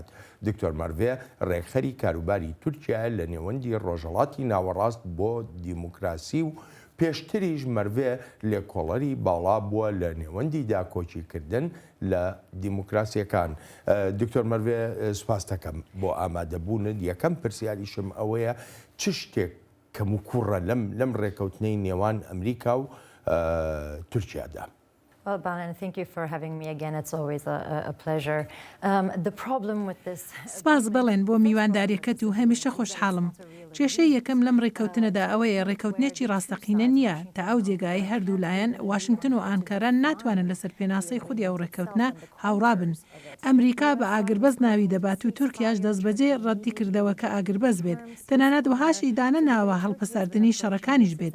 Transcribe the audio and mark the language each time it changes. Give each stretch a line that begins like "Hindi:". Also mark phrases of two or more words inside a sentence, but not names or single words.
Central Kurdish: دکتۆر مەروێ ڕێکخەری کاروباری تورکیا لە نێوەندی ڕۆژهەڵاتی ناوەڕاست بۆ دیموکراسی و پێشتریش مەروێ لێکۆڵەری باڵا بووە لە نێوەندی داکۆچیکردن لە دیموکراسیەکان. دکتۆر مەروێ سوپاس دەکەم بۆ ئامادەبوونت. یەکەم پرسیاریشم ئەوەیە چ شتێک کەم و کوڕە لەم ڕێکەوتنەی نێوان ئەمریکا و تورکیادا؟
English: Well, Balan, thank you for having me again. It's always a pleasure. The problem with this...
Central Kurdish: سپاس بڵێن بۆ میوانداریەکەت و هەمیشە خۆشحاڵم. کێشەی یەکەم لەم ڕێکەوتنەدا ئەوەیە ڕێکەوتنێکی ڕاستەقینە نییە تا ئەو جێگای هەردوو لایەن واشنگتن و ئانکارە ناتوانن لەسەر پێناسەی خودی ئەو ڕێکەوتنە هاوڕابن. ئەمریکا بە ئاگربەز ناوی دەبات و تورکیاش دەستبەجێ ڕەتی کردەوە کە ئاگربەز بێت تەنانەت وهاشی دانە ناوە هەڵپەساردنی شەڕەکانیش بێت.